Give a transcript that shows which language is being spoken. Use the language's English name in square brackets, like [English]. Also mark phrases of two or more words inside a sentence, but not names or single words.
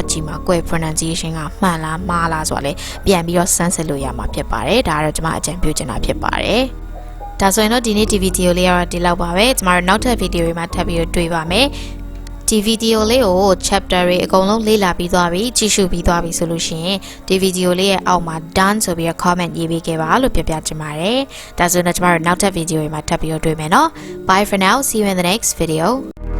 [Burmese] ကြည့်မှာကိုယ့်ရဲ့ pronunciation ကမှန်လားမှားလားဆိုတာလေပြန်ပြီးတော့စမ်းစစ်လို့ရမှာဖြစ်ပါတယ်ဒါကတော့ကျွန်မအကြံပြုချင်တာဖြစ်ပါတယ်ဒါဆိုရင်တော့ဒီနေ့ဒီဗီဒီယိုလေးကတော့ဒီလောက်ပါပဲကျမတို့နောက်ထပ်ဗီဒီယိုတွေမှာထပ်ပြီးတော့တွေ့ပါမယ်ဒီဗီဒီယိုလေးကို chapter တွေအကုန်လုံးလေ့လာပြီးသွားပြီကြည့်ရှုပြီးသွားပြီဆိုလို့ရှိရင်ဒီဗီဒီယိုလေးရဲ့အောက်မှာ done ဆိုပြီးတော့ comment ရေးပေးခဲ့ပါလို့ပြောပြချင်ပါတယ်ဒါဆိုရင်တော့ကျမတို့နောက်ထပ်ဗီဒီယိုတွေမှာထပ်ပြီးတော့တွေ့မယ်နော် [English] bye for now see you in the next video